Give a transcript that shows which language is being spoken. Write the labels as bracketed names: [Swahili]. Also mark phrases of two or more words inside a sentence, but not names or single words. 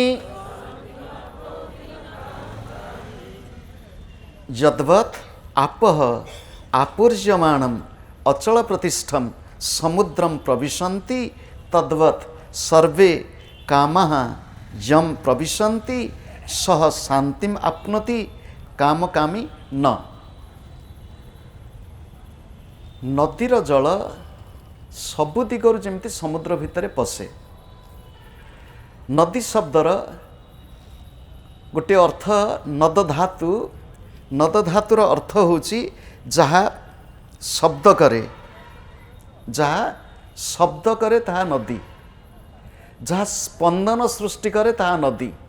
[Sanskrit] यद्वत् आपः आपूर्यमाणम अचल प्रतिष्ठम समुद्रम प्रविशन्ति तद्वत् सर्वे कामः यम प्रविशन्ति सह शांतिम आप्नोति कामकामी न [Odia] ନଦୀର ଜଳ ସବୁ ଦିଗରୁ ଯେମତି ସମୁଦ୍ର ଭିତର ପଶେ ନଦୀ ଶବ୍ଦର ଗୋଟେ ଅର୍ଥ ନଦ ଧାତୁର ଅର୍ଥ ହୋଇଛି ଯାହା ଶବ୍ଦ କରେ ତାହା ନଦୀ ଯାହା ସ୍ପନ୍ଦନ ସୃଷ୍ଟି କରେ ତାହା ନଦୀ जहाँ स्पंदन सृष्टि करे ताहा नदी